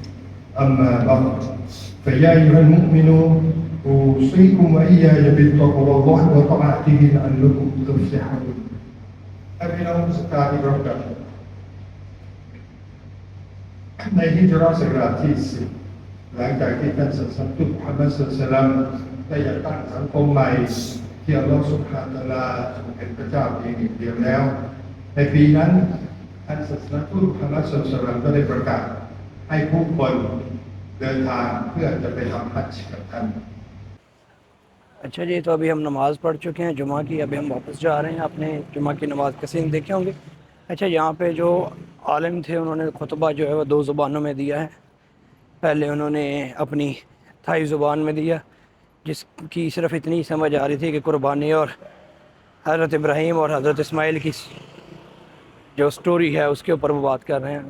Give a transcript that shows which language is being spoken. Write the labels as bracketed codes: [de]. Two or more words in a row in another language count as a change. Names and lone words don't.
[ar] أما بعد، فيا أيها المؤمنون أوصيكم وإياي بتقوى الله وطاعته لعلكم تفلحون. [th] พี่น้องศรัทธาที่เคารพครับในฮิจเราะห์ศักราชที่ 10หลังจากที่ท่านศาสนาทูตมุฮัมมัด [ar] صلى الله عليه وسلم [th] ได้จัดตั้งสังคมใหม่ที่อัลลอฮฺ [ar] سبحانه وتعالى [th] ทรงเป็นพระเจ้าเพียงหนึ่งเดียวแล้วในปีนั้นท่านศาสนาทูตมุฮัมมัด [ar] صلى الله عليه وسلم [th] ก็ได้ประกาศให้ผู้คนเดินทางเพื่อจะไปทำฮัจญ์กับท่าน. [ur] اچھا جی، تو ابھی ہم نماز پڑھ چکے ہیں جمعہ کی. ابھی ہم واپس جا رہے ہیں اپنے جمعہ کی نماز کے سین دیکھے ہوں گے. اچھا، یہاں پہ جو عالم تھے انہوں نے خطبہ جو ہے وہ 2 زبانوں میں دیا ہے. پہلے انہوں نے اپنی تھائی زبان میں دیا جس کی صرف اتنی سمجھ آ رہی تھی کہ قربانی اور حضرت ابراہیم اور حضرت اسماعیل کی جو سٹوری ہے اس کے اوپر وہ بات کر رہے ہیں.